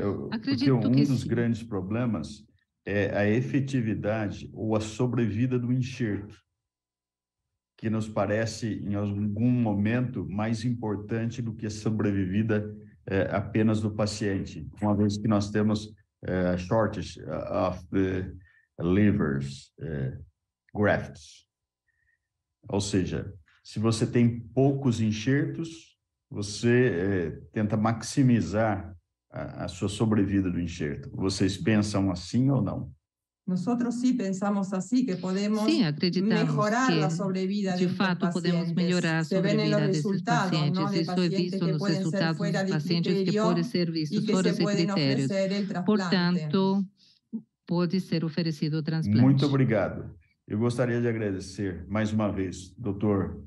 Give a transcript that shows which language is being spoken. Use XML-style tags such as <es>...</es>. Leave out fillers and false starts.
<pt>Porque um dos grandes problemas é a efetividade ou a sobrevida do enxerto, que nos parece, em algum momento, mais importante do que a sobrevivida apenas do paciente, uma vez que nós temos</pt> <en>shortage of the livers grafts.</en> <pt>Ou seja, se você tem poucos enxertos, você tenta maximizar a sua sobrevida do enxerto. Vocês pensam assim ou não?</pt> <es>Nosotros sí pensamos así, que podemos mejorar la sobrevida</es> <pt>de fato podemos melhorar a sobrevida desses pacientes. Isso é visto nos resultados dos pacientes que podem ser vistos fora de critérios. Portanto, pode ser oferecido o transplante. Muito obrigado. Eu gostaria de agradecer mais uma vez Dr.</pt>